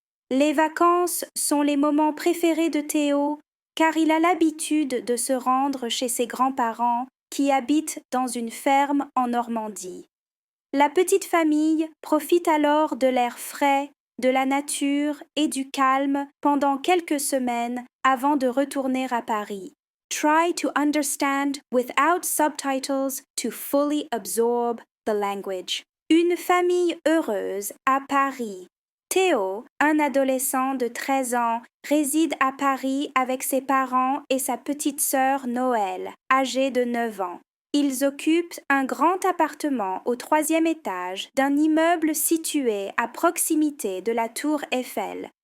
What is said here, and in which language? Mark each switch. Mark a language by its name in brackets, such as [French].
[French] Les vacances sont les moments préférés de Théo car il a l'habitude de se rendre chez ses grands-parents qui habitent dans une ferme en Normandie. La petite famille profite alors de l'air frais, de la nature et du calme pendant quelques semaines avant de retourner à Paris. [English] Try to understand without subtitles to fully absorb the language. [French] Une famille heureuse à Paris. Théo, un adolescent de 13 ans, réside à Paris avec ses parents et sa petite sœur Noël, âgée de 9 ans. Ils occupent un grand appartement au 3e étage d'un immeuble situé à proximité de la tour Eiffel.